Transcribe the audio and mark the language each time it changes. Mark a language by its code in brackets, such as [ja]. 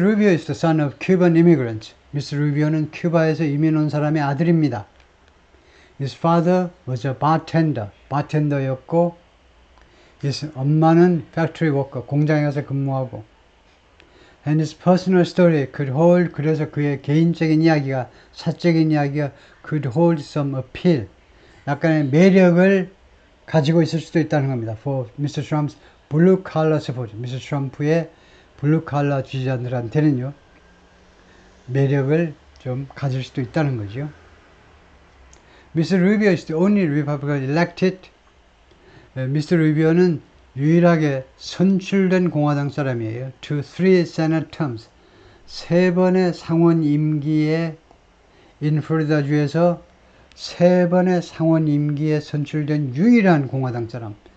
[en] Rubio is the son of Cuban immigrants. Mr. [ko] Rubio는 큐바에서 이민 온 사람의 아들입니다. [en] His father was a bartender. [ko] 바텐더였고, his 엄마는 factory worker, 공장에 가서 근무하고, [en] and his personal story could hold, [ko] 그래서 그의 개인적인 이야기가, 사적인 이야기가 [en] could hold some appeal, [ko] 약간의 매력을 가지고 있을 수도 있다는 겁니다. [en] For Mr. Trump's blue collar supporters, Mr. [ko] 트럼프의 블루 칼라 지지자들한테는요, 매력을 좀 가질 수도 있다는 거죠. [en] Mr. Rubio is the only Republican elected. Mr. [ko] Rubio는 유일하게 선출된 공화당 사람이에요. [en] To 3 Senate terms. [ko] 3번의 상원 임기에 in 플로리다주에서 3번의 상원 임기에 선출된 유일한 공화당 사람.